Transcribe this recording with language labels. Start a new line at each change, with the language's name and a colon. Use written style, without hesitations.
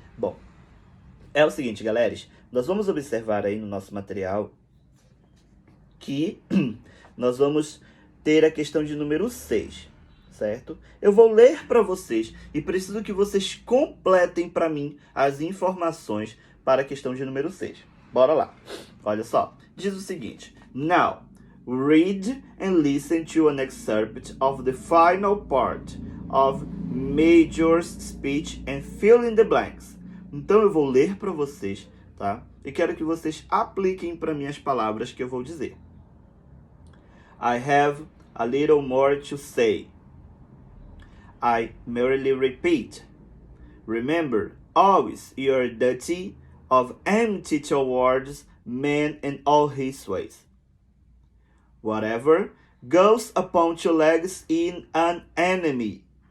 Portuguese: Bom, é o seguinte, galera. Nós vamos observar aí no nosso material que nós vamos ter a questão de número 6, certo? Eu vou ler para vocês e preciso que vocês completem para mim as informações para a questão de número 6. Bora lá. Olha só. Diz o seguinte.
English: Now, read and listen to an excerpt of the final part of Major's speech and fill in the blanks.
Portuguese: Então eu vou ler para vocês, tá? E quero que vocês apliquem para mim as palavras que eu vou dizer.
English: I have a little more to say. I merely repeat. Remember, always your duty of enmity towards man and all his ways. Whatever goes upon two legs is an enemy.